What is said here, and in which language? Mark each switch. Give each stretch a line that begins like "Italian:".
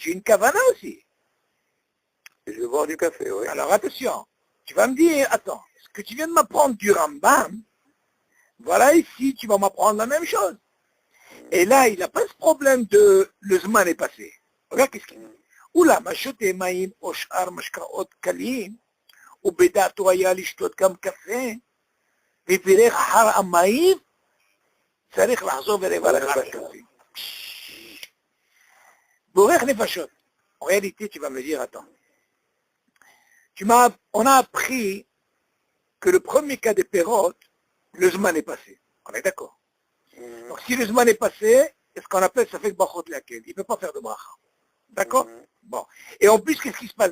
French: J'ai une kavana aussi. Je vais boire du café, oui. Alors, attention. Tu vas me dire, attends, ce que tu viens de m'apprendre du Rambam, voilà ici, tu vas m'apprendre la même chose. Et là, il n'a pas ce problème de le Zman est passé. Regarde qu'est-ce qu'il dit.
Hebrew: Oula, Mashote Maïm, Oshar Mashkaot Kalim, ובדעתו היה לשתות גם קפה, ובירך אחר המים, צריך לחזור ולברך על הקפה. בורך נפשות.
French: En réalité, tu vas me dire, attends, on a appris que le premier cas des pérotes, le Zman est passé. On est d'accord. Donc si le Zman est passé, c'est ce qu'on appelle, ça fait Bachot laquelle. Il ne peut pas faire de bracha. D'accord? Bon. Et en plus, qu'est-ce qui se passe?